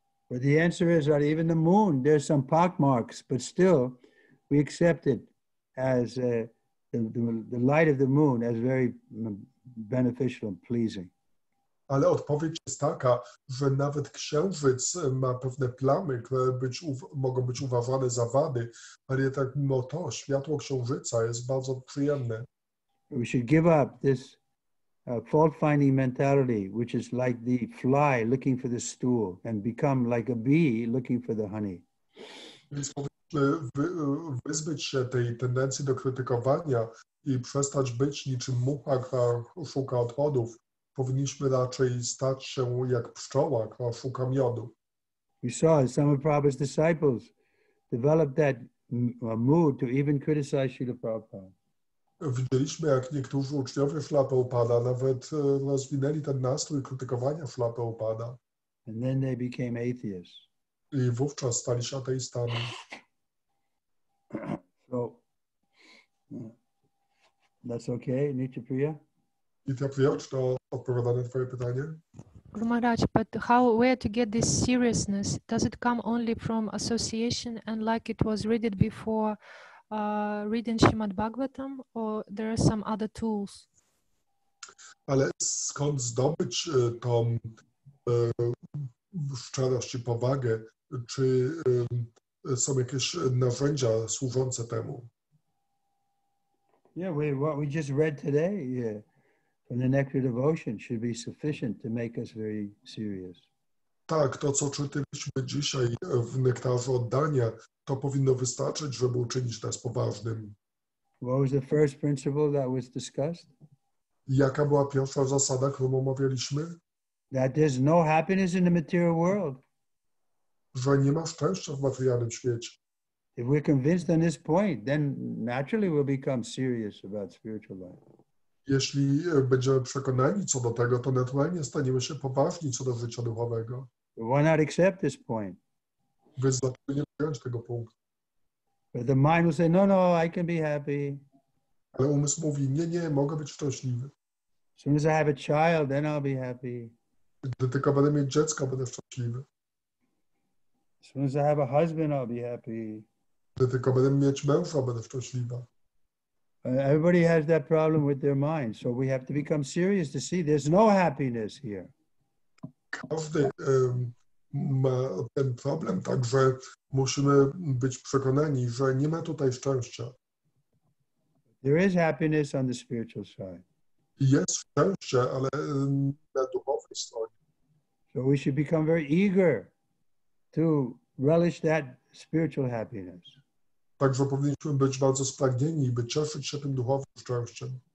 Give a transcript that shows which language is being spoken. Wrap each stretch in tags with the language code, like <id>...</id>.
<en>But the answer is that even the moon, there's some pockmarks, but still we accept it as the light of the moon as very beneficial and pleasing.</en> <pl>Ale odpowiedź jest taka, że nawet księżyc ma pewne plamy, które mogą być uważane za wady, ale tak mimo to światło księżyca jest bardzo przyjemne.</pl> <en>We should give up this fault-finding mentality, which is like the fly looking for the stool, and become like a bee looking for the honey.</en> <pl>Więc powinniśmy wyzbyć się tej tendencji do krytykowania i przestać być niczym mucha, która szuka odchodów. Powinniśmy raczej stać się jak pszczoła, która szuka miodu.</pl> <en>We saw some of Prabhupada's disciples develop that mood to even criticize Srila Prabhupada.</en> <pl>Widzieliśmy, jak niektórzy uczniowie Śrila Prabhupada nawet rozwinęli ten nastrój krytykowania Śrila Prabhupada.</pl> <en>And then they became atheists.</en> <pl>I wówczas stali się ateistami.</pl> <en>So, that's okay, Nitya Priya?</en> <pl>I Priya, czy to odpowiada na twoje pytanie?</pl> <en>Guru Maharaj, but where to get this seriousness? Does it come only from association and like it was read before reading Srimad-Bhagavatam, or there are some other tools?</en> <pl>Ale skąd zdobyć tą szczerość i powagę? Czy są jakieś narzędzia służące temu?</pl> <en>Yeah, what we just read today from the Nectar Devotion should be sufficient to make us very serious.</en> <pl>Tak, to co czytaliśmy dzisiaj w Nektarze Oddania, to powinno wystarczyć, żeby uczynić nas poważnym.</pl> <en>What was the first principle that was discussed?</en> <pl>Jaka była pierwsza zasada, którą omawialiśmy?</pl> <en>That there's no happiness in the material world.</en> <pl>Że nie ma szczęścia w materialnym świecie.</pl> <en>If we're convinced on this point, then naturally we'll become serious about spiritual life.</en> <pl>Jeśli będziemy przekonani co do tego, to naturalnie staniemy się poważni co do życia duchowego.</pl> <en>Why not accept this point?</en> <pl>Więc dlaczego nie przyjąć tego punktu?</pl> <en>But the mind will say, no, I can be happy.</en> <pl>Ale umysł mówi, nie, mogę być szczęśliwy.</pl> <en>As soon as I have a child, then I'll be happy.</en> <pl>Gdy tylko będę mieć dziecko, będę szczęśliwy.</pl> <en>As soon as I have a husband, I'll be happy.</en> <pl>Gdy tylko będę mieć męża, będę szczęśliwa.</pl> <en>Everybody has that problem with their mind, so we have to become serious to see there's no happiness here.</en> <pl>Każdy ma ten problem, także musimy być przekonani, że nie ma tutaj szczęścia.</pl> <en>There is happiness on the spiritual side.</en> <pl>Jest szczęście, ale na duchowej stronie.</pl> <en>So we should become very eager to relish that spiritual happiness.</en> <pl>Także powinniśmy być bardzo spragnieni i by cieszyć się tym duchowym szczęściem.</pl>